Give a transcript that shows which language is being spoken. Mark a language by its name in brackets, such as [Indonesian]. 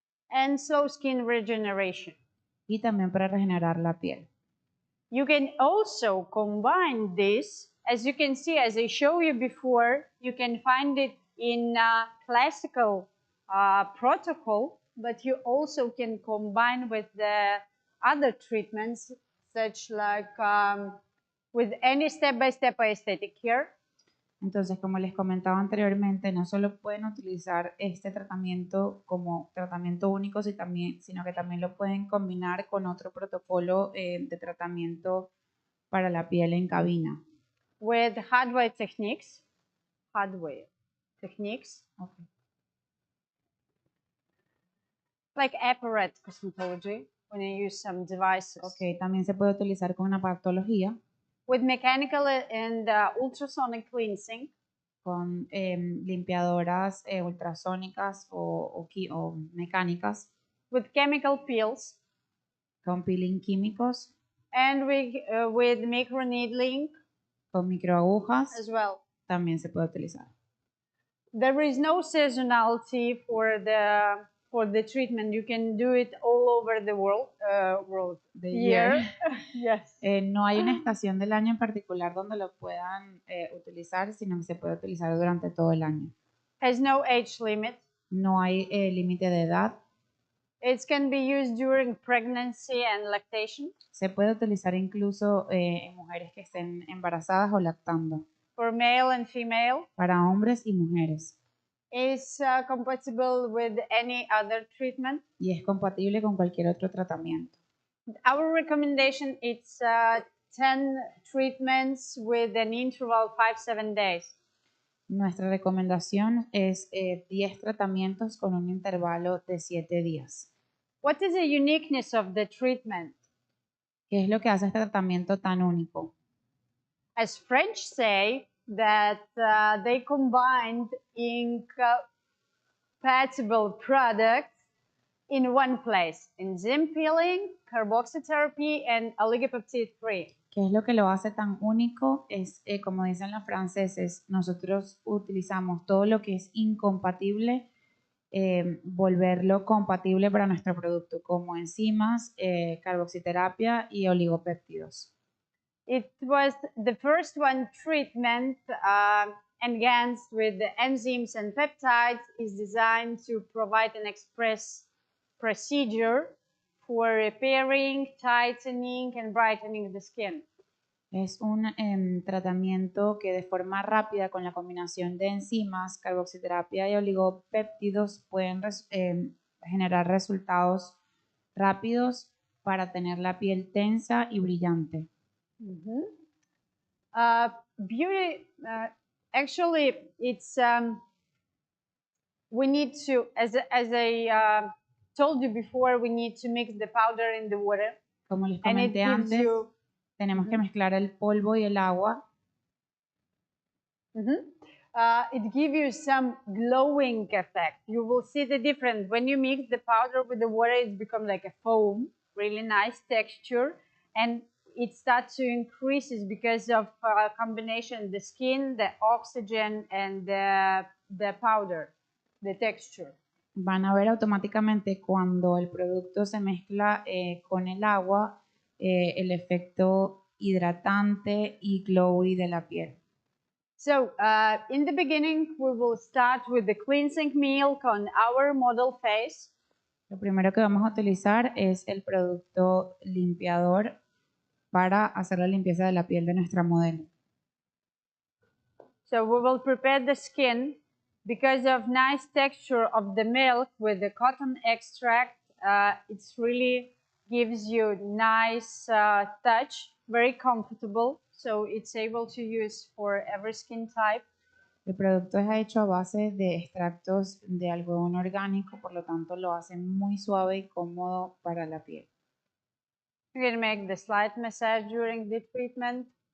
[English] and slow skin regeneration. [Spanish] y también para regenerar la piel. [English] You can also combine this, as you can see, as I showed you before, you can find it in classical protocol, but you also can combine with the other treatments, such like with any step-by-step aesthetic care. [Spanish] Entonces, como les comentaba anteriormente, no solo pueden utilizar este tratamiento como tratamiento único, sino que también lo pueden combinar con otro protocolo de tratamiento para la piel en cabina. [English] With hardware techniques, okay. Like apparat cosmetology, when you use some devices. [Spanish] Okay, también se puede utilizar con aparatología, [English] With mechanical and ultrasonic cleansing, [Spanish] con limpiadoras ultrasónicas o mecánicas, [English] with chemical peels, [Spanish] con peeling químicos, [English] and with microneedling [Spanish] con microagujas, [English] as well. [Spanish] también se puede utilizar. [English] There is no seasonality for the treatment. You can do it all over the world. The year. Yes. [Spanish] No hay una estación del año en particular donde lo puedan utilizar, sino que se puede utilizar durante todo el año. [English] Has no age limit. [Spanish] No hay límite de edad. [English] It can be used during pregnancy and lactation. [Spanish] Se puede utilizar incluso en mujeres que estén embarazadas o lactando. [English] For male and female. [Spanish] Para hombres y mujeres. [English] Is compatible with any other treatment. [Spanish] Y es compatible con cualquier otro tratamiento. [English] Our recommendation is 10 treatments with an interval 5-7 days. [Spanish] Nuestra recomendación es 10 tratamientos con un intervalo de 7 días. [English] What is the uniqueness of the treatment? [Spanish] ¿Qué es lo que hace este tratamiento tan único? [English] As French say, that they combined incompatible products in one place, enzyme peeling, carboxytherapy, and oligopeptide free. [Spanish] ¿Qué es lo que lo hace tan único? Es, como dicen los franceses, nosotros utilizamos todo lo que es incompatible, volverlo compatible para nuestro producto, como enzimas, carboxiterapia y oligopéptidos. [English] It was the first one treatment enhanced with the enzymes and peptides is designed to provide an express procedure for repairing, tightening, and brightening the skin. [Spanish] Es un tratamiento que de forma rápida con la combinación de enzimas, carboxiterapia y oligopéptidos pueden generar resultados rápidos para tener la piel tensa y brillante. [English] Beauty, actually, it's we need to, as I told you before, we need to mix the powder in the water, [Spanish] Como les [English] and it [Spanish] comenté [English] gives [Spanish] antes, [English] you. [Spanish] tenemos que mezclar el polvo y el agua. [English] It gives you some glowing effect. You will see the difference when you mix the powder with the water. It's become like a foam, really nice texture, and it starts to increase because of combination the skin, the oxygen, and the powder, the texture. [Spanish] Van a ver automáticamente cuando el producto se mezcla con el agua el efecto hidratante y glowy de la piel. [English] So in the beginning, we will start with the cleansing milk on our model face. [Spanish] Lo primero que vamos a utilizar es el producto limpiador para hacer la limpieza de la piel de nuestra modelo. [English] So we will prepare the skin because of nice texture of the milk with the cotton extract. It's really gives you nice touch, very comfortable. So it's able to use for every skin type. [Spanish] El producto es hecho a base de extractos de algodón orgánico, por lo tanto lo hace muy suave y cómodo para la piel. [English] You can make the slight massage during the treatment.